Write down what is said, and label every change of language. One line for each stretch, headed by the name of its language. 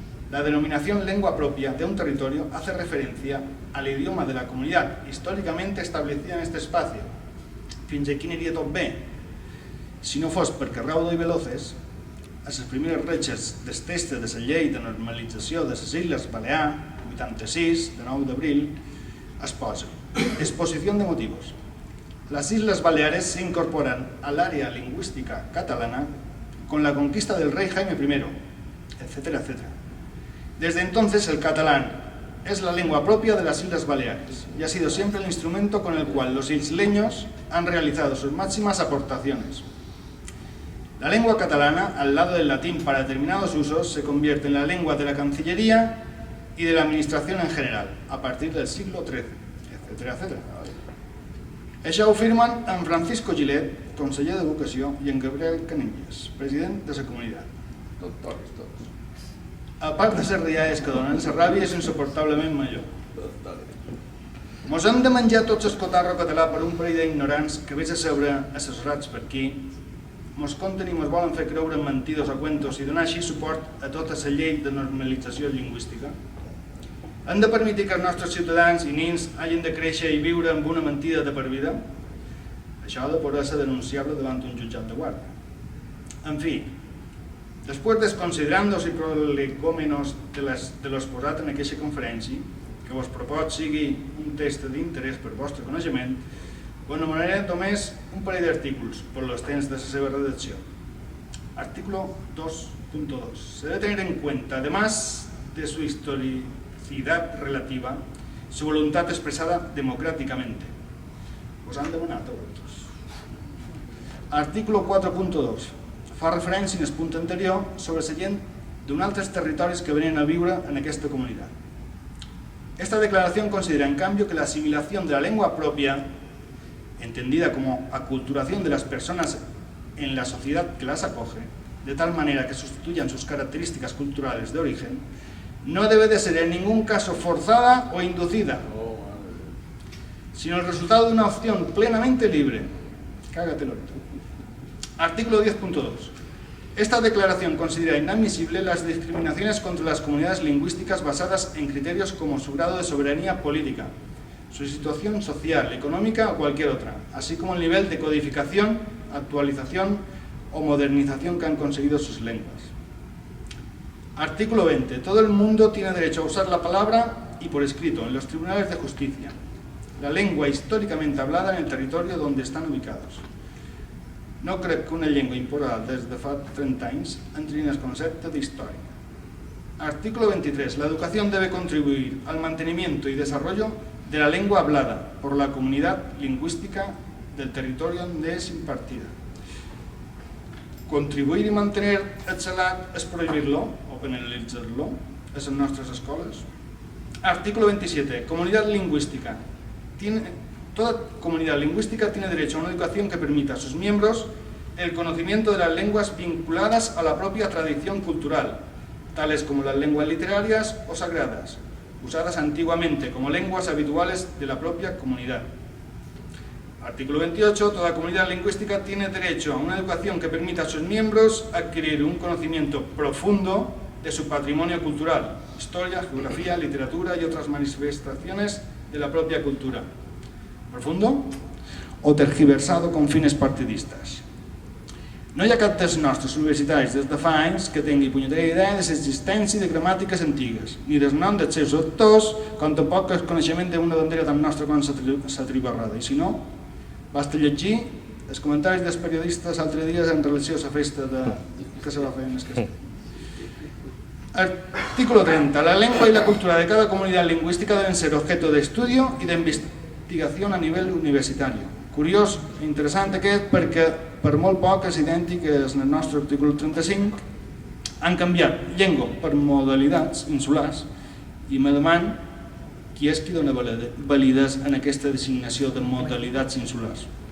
Spanish: La denominación lengua propia de un territorio hace referencia al idioma de la comunidad històricamente establecida en este espacio.
Catalan: Fins aquí aniria tot bé. Si no fos perquè Raudo i Veloces, a les primeres retxes del text de la llei de normalització de les Illes Balears, 86, de 9 d'abril, es posa:
Spanish: exposición de motivos. Las Islas Baleares se incorporan al área lingüística catalana con la conquista del rey Jaime I, etcétera, etcétera. Desde entonces el catalán es la lengua propia de las Islas Baleares y ha sido siempre el instrumento con el cual los isleños han realizado sus máximas aportaciones. La lengua catalana, al lado del latín para determinados usos, se convierte en la lengua de la Cancillería y de la Administración en general, a partir del siglo XIII, etcétera, etcétera.
Catalan: Això ho firmen en Francisco Gilet, conseller d'Educació, i en Gabriel Canelles, president de la comunitat. Tots. A part de les rialles que donen, la ràbia és insuportablement major. Mos hem de menjar tots el cotarro català per un parell d'ignorants que vés a seure assessorats per aquí, mos conten i mos volen fer creure en mentides o cuentos i donar així suport a tota la llei de normalització lingüística. Hem de permetre que els nostres ciutadans i nins hagin de créixer i viure amb una mentida de per vida? Això ha de poder ser denunciable davant un jutjat de guàrdia. En fi, després desconsiderant-los i prolegòmenos de l'exposat en aquesta conferència, que vos propos sigui un text d'interès per vostre coneixement, vos anomenaré només un parell d'artículos per los temps de la seva redacció.
Spanish: Artículo 2.2. Se debe tener en cuenta, además de su historicidad relativa, su voluntad expresada democráticamente.
Catalan: Vos han demanat a vosaltres. Artículo 4.2. Fa referència en el punt anterior sobre la gent d'un altres territoris que venen a viure en aquesta comunitat.
Spanish: Esta declaración considera, en cambio, que la asimilación de la lengua propia, entendida como aculturación de las personas en la sociedad que las acoge, de tal manera que sustituyan sus características culturales de origen, no debe de ser en ningún caso forzada o inducida, sino el resultado de una opción plenamente libre. Cágate, Lorito. Artículo 10.2. Esta declaración considera inadmisible las discriminaciones contra las comunidades lingüísticas basadas en criterios como su grado de soberanía política, su situación social, económica o cualquier otra, así como el nivel de codificación, actualización o modernización que han conseguido sus lenguas. Artículo 20. Todo el mundo tiene derecho a usar la palabra y por escrito en los tribunales de justicia, la lengua históricamente hablada en el territorio donde están ubicados.
Catalan: No crec que una llengua imposada des de fa 30 anys entri en el concepte d'història.
Spanish: Artículo 23. La educación debe contribuir al mantenimiento y desarrollo de la lengua hablada por la comunidad lingüística del territorio donde es impartida.
Catalan: Contribuir i mantenir el salat és prohibir-lo o penalitzar-lo a les nostres escoles.
Spanish: Artículo 27. Comunidad lingüística. Toda comunidad lingüística tiene derecho a una educación que permita a sus miembros el conocimiento de las lenguas vinculadas a la propia tradición cultural, tales como las lenguas literarias o sagradas, usadas antiguamente como lenguas habituales de la propia comunidad. Artículo 28. Toda comunidad lingüística tiene derecho a una educación que permita a sus miembros adquirir un conocimiento profundo de su patrimonio cultural, historia, geografía, literatura y otras manifestaciones de la propia cultura. Profundo o tergiversado con fines partidistes.
Catalan: No hi ha cap dels nostres universitaris des de fa anys que tingui punyetera idea de l'existència de gramàtiques antigues, ni del nom dels seus autors, com tampoc el coneixement d'una bandera tan nostra com la tribarrada. I si no, basta llegir els comentaris dels periodistes altres dies en relació a la festa que se va fer en el castell.
Spanish: Artículo 30. La lengua y la cultura de cada comunidad lingüística deben ser objeto de estudio y de investigación a nivel universitario.
Catalan: Curiós i interessant aquest perquè per molt poc és idèntic en el nostre article 35. Han canviat llengua per modalitats insulars i me deman qui és qui dona validesa en aquesta designació de modalitats insulars.